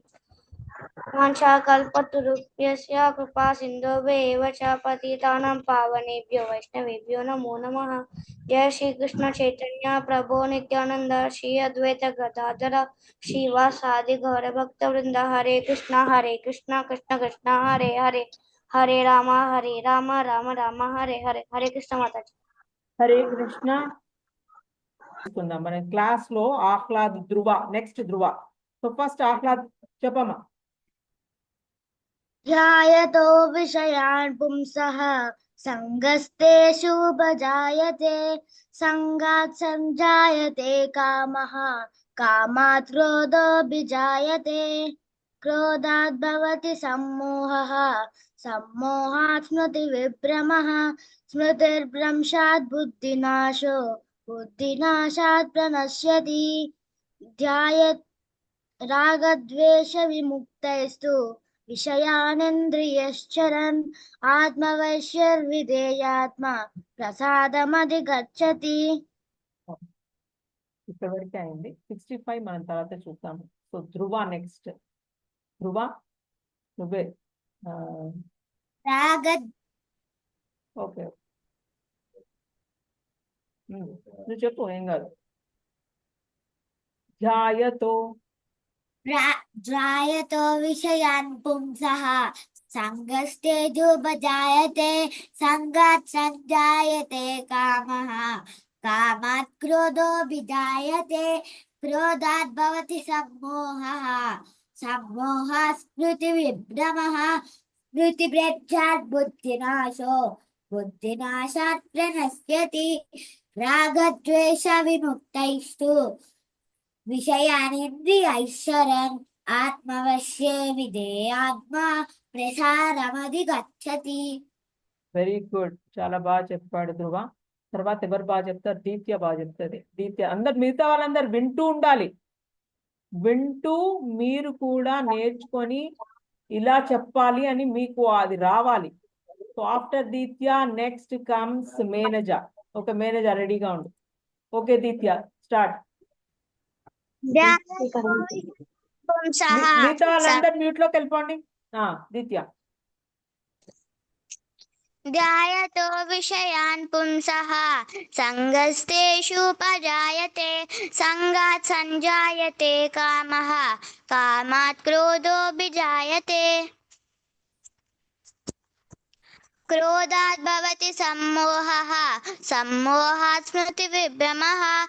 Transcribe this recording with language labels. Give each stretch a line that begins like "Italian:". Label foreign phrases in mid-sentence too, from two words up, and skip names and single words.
Sanskrit: वाञ्छाकल्पतरुभ्यश्च कृपा सिन्धुभ्येव च पतितानां पावनेभ्यो वैष्णवेभ्यो नमो नमः। जय श्री कृष्ण चैतन्य प्रभो नित्यानंद श्री अद्वैत गदाधर श्रीवासादि गौर भक्त वृंद हरे कृष्णा कृष्ण कृष्ण हरे हरे हरे राम राम राम हरे हरे।
Hindi: हरे कृष्ण माता जी। हरे कृष्ण
Telugu: మన క్లాస్ లో ఆహ్లాద్ ధ్రువ నెక్స్ట్ ధ్రువ సో ఫస్ట్ ఆహ్లాద్ చెప్పమ్మా
Sanskrit: ध्यायतो विषयान् पुंसः संगस्तेषुपजायते संगात् संजायते कामः कामात् क्रोधोऽभिजायते क्रोधात् भवति सम्मोहः सम्मोहात् स्मृतिविभ्रमः स्मृतिर्भ्रंशात् बुद्धिनाशो बुद्धिनाशात् प्रणश्यति ध्यायत् रागद्वेषविमुक्तैस्तु विषयानिन्द्रियश्चरन् आत्मवैश्यर्विधेयात्मा प्रसादमधिगच्छति।
Telugu: ఇప్పటివరకు అయింది 65 మనం తర్వాత చూద్దాము. సో ధ్రువ నెక్స్ట్ ధ్రువ నువ్వే రాగ ఓకే నువ్వు చెప్పు ఏం కాదు. ధ్యాయతో
Sanskrit: ध्यायतो विषयान् पुंसः संगस्तेषुपजायते संगात् संजायते कामः कामात् क्रोधोऽभिजायते क्रोधात् भवति सम्मोहः सम्मोहात् स्मृतिविभ्रमः स्मृतिभ्रंशात् बुद्धिनाशो बुद्धिनाशात् प्रणश्यति रागद्वेषविमुक्तैस्तु विषयानिन्द्रियैश्चरन् आत्मवश्ये विधेयात्मा प्रसादमधिगच्छति.
English: very good,
Telugu: చాలా బాగా చెప్పాడు ధ్రువ. తర్వాత ఎవరు బాగా చెప్తారు? దీత్య బాగా చెప్తుంది. దీత్య అందరు మిగతా వాళ్ళందరూ వింటూ ఉండాలి. వింటూ మీరు కూడా నేర్చుకొని ఇలా చెప్పాలి అని మీకు అది రావాలి.
English: So after దీత్య next comes మేనేజ.
Telugu: ఒక మేనేజ రెడీగా ఉండు. ఓకే దీత్య స్టార్ట్. మిగతా వాళ్ళందరూ మ్యూట్ లోకి వెళ్ళిపోండి. దీత్య
Sanskrit: ध्यायतो विषयान् पुंसः संगस्तेषुपजायते संगात् संजायते कामः कामात् क्रोधोऽभिजायते क्रोधात् भवति सम्मोहः सम्मोहात् स्मृतिविभ्रमः